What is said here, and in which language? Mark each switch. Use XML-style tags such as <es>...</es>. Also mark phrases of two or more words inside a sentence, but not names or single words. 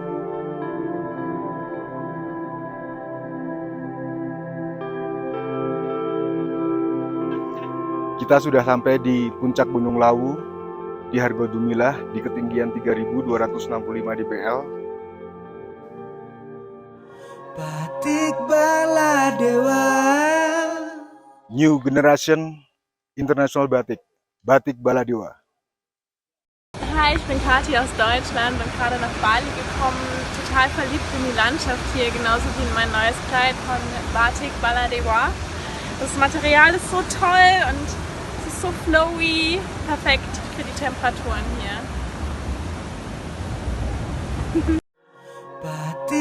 <id>kita sudah sampai di puncak Gunung Lawu di Hargo Dumilah di ketinggian 3.265 dpl. Batik Baladewa.</id> <en>New Generation International Batik, Batik Baladewa.</en> <de>Hi, ich bin Kathi aus Deutschland, bin gerade nach Bali gekommen, total verliebt in die Landschaft hier, genauso wie in mein neues Kleid von Batik Baladewa. Das Material ist so toll und es ist so flowy, perfekt für die Temperaturen hier.</de>